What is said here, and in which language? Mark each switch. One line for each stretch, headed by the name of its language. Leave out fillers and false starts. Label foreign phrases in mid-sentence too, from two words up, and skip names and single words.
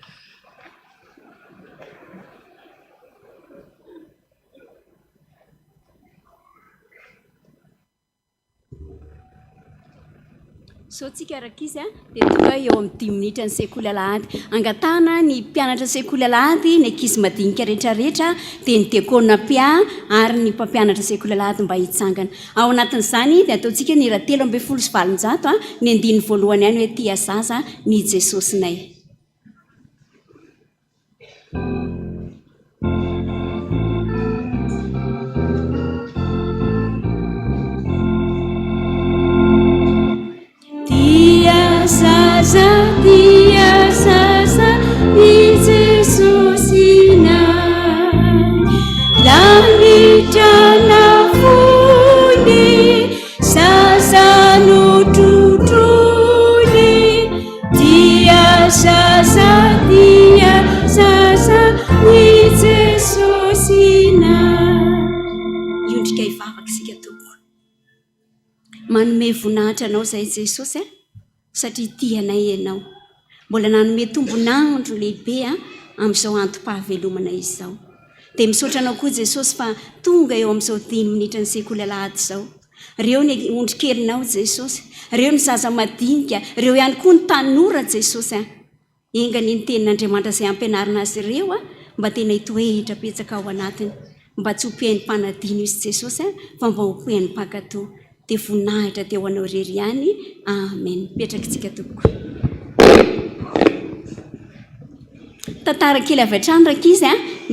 Malagasy: so tsika araka izy dia tonga eo amin'ny 10 minitra ny sekoly alahady angatana ny mpianatra sekoly alahady ny ankizy madinika rehetrarehetra dia ny diakona pia ary ny mpampianatra sekoly alahady mba hitsangana ao anatin'izany dia ataontsika ny raha 3:7 ny andiny voalohany ihany hoe tia zaza ny Jesosynay Dia sasa ni Jesusina Lalita fundi sasa nututuni Dia sasa ni Jesusina Yundika ivavaka sika tompo manome voninahitra anao zay Jesosy satria tianay ianao mbola nanome tombonandro lehibe amin'izao antom-pahavelomana izao dia misaotra anao koa Jesosy fa tonga eo amin'izao 10 minitra ny sekoly alahady izao reo ny ondrikelinao Jesosy reo ny zaza madinika reo ihany koa ny tanora Jesosy engany ny tenin'Andriamanitra izay ampianarina azy ireo mba tena hitoehitra petsaka ao anatiny mba tsy hompihain'ny mpanadino izy Jesosy fa mba hompihain'ny mpankatoa dia voninahitra teo anao rery ihany amen petraka tsika tompoko tantara kely avy hatrany raka izy no